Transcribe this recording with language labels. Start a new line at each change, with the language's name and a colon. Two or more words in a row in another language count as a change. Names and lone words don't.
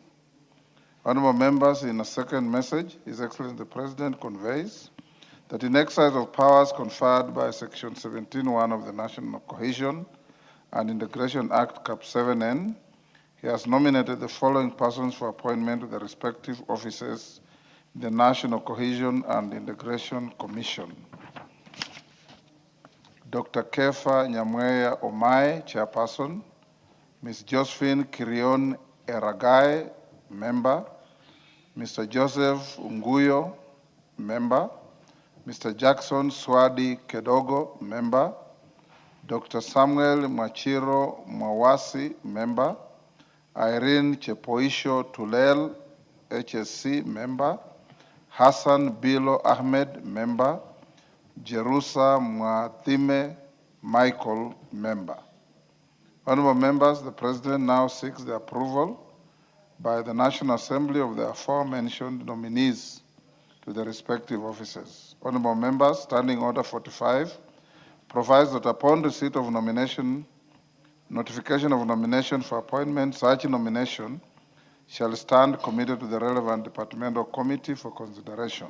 English: Honorable members, in a second message, His Excellency the President conveys that in exercise of powers conferred by Section 17(1) of the National Cohesion and Integration Act Cap 7N, he has nominated the following persons for appointment to the respective offices in the National Cohesion and Integration Commission. Dr. Kefa Nyamweya Omai, Chairperson. Ms. Josephine Kirion Eragai, Member. Mr. Joseph Unguyo, Member. Mr. Jackson Swadi Kedogo, Member. Dr. Samuel Machiro Mwawasi, Member. Irene Chepoisho Tulel, HSC, Member. Hassan Bilo Ahmed, Member. Jerusa Mwathime Michael, Member. Honorable members, the President now seeks the approval by the National Assembly of the aforementioned nominees to the respective offices. Honorable members, Standing Order 45 provides that upon receipt of notification of nomination for appointment, such nomination shall stand committed to the relevant departmental committee for consideration.